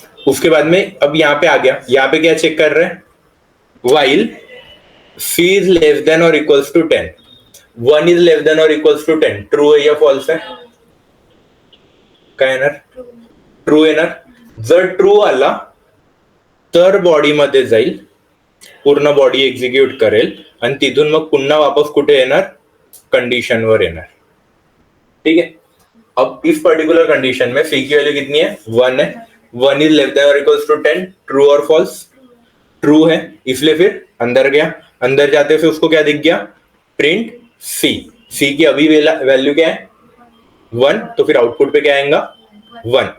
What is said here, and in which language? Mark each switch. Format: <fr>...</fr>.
<hi>उसके बाद में अब यहां पे आ गया, यहां पे क्या चेक कर रहे हैं, while C is less than और equals to 10, 1 is less than और इक्वल्स टू 10, ट्रू है या फॉल्स है,</hi> <mr>काय येणार, ट्रू येणार। जर ट्रू आला तर बॉडी मध्ये जाईल, पूर्ण बॉडी एक्झिक्यूट करेल आणि तिथून मग पुन्हा वापस कुठे येणार, कंडिशनवर येणार.</mr> <hi>ठीक है. अब इस पर्टिकुलर कंडीशन में सी की वैल्यू कितनी है, 1 है. 1 इज लेस देन और इक्वल्स टू 10. ट्रू और फॉल्स, ट्रू है, इसलिए फिर अंदर गया. अंदर जाते से उसको क्या दिख गया, प्रिंट सी. सी की अभी वैल्यू क्या है, 1, तो फिर आउटपुट पे क्या आएगा, 1.</hi>